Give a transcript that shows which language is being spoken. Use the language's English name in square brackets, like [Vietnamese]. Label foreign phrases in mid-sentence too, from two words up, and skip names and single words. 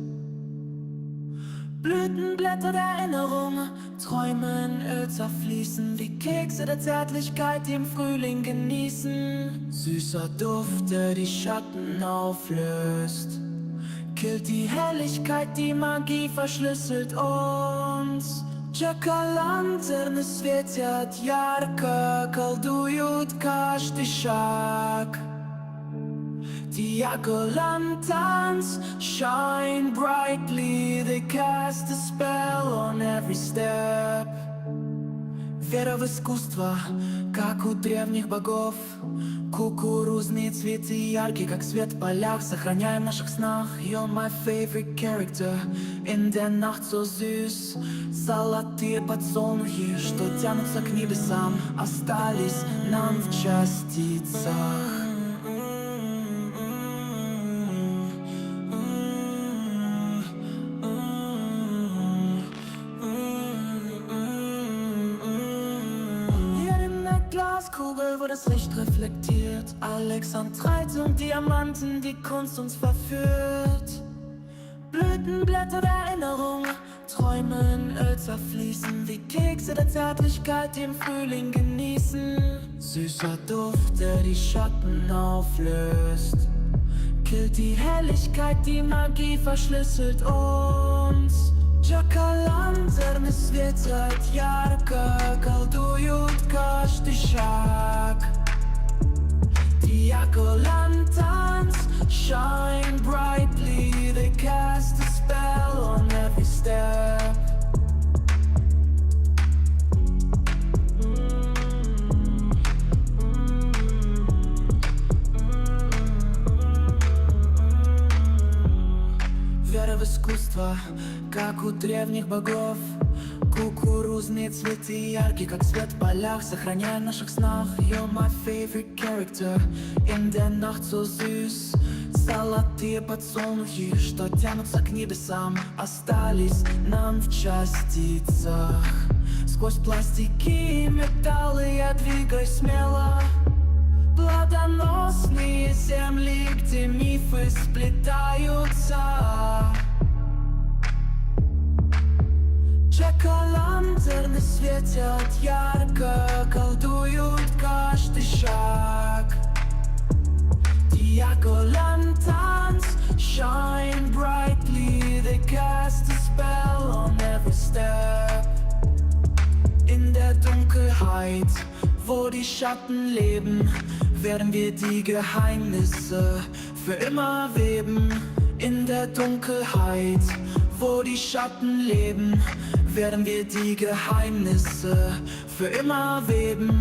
[German] Blütenblätter der Erinnerung, Träume in Öl zerfließen, wie Kekse der Zärtlichkeit, die im Frühling genießen. Süßer Duft, der die Schatten auflöst, killt die Helligkeit, die Magie verschlüsselt uns. [Russian] Jack-o'-lantern sветят ярко, колдуют каждый шаг. [English] Die Jack-o'-lanterns shine brightly, they cast a spell on every step. [Russian] Вера в искусство, как у древних богов. Кукурузные цветы яркие, как свет в полях, сохраняя в наших снах. [English] You're my favorite character. [German] In der Nacht so süß. [Russian] Золотые подсолнухи, что тянутся к небесам, остались нам в частицах. [German] Glaskugel, wo das Licht reflektiert, Alexandreit und Diamanten, die Kunst uns verführt. Blütenblätter der Erinnerung, Träume in Öl zerfließen, wie Kekse der Zärtlichkeit, die im Frühling genießen. Süßer Duft, der die Schatten auflöst, killt die Helligkeit, die Magie verschlüsselt uns. [Russian] Jack-o'-lantern светят ярко, колдуют каждый шаг. [English] Die Jack-o'-lanterns shine brightly, they cast a spell on every step. [Russian] Вера в искусство, как у древних богов. Кукурузные цветы яркие, как свет в полях, сохраняя в наших снах. [English] You're my favorite character. [German] In der Nacht so süß. [Russian] Золотые подсолнухи, что тянутся к небесам, остались нам в частицах. Сквозь пластики и металлы я двигаюсь смело. Плодоносные земли, где мифы сплетаются. Jack-o'-лантерны светят ярко, колдуют каждый шаг. [English] Die Jack-o'-lanterns shine brightly, they cast a spell on every step. [German] In der Dunkelheit, wo die Schatten leben, werden wir die Geheimnisse für immer weben. In der Dunkelheit, wo die Schatten leben, werden wir die Geheimnisse für immer weben.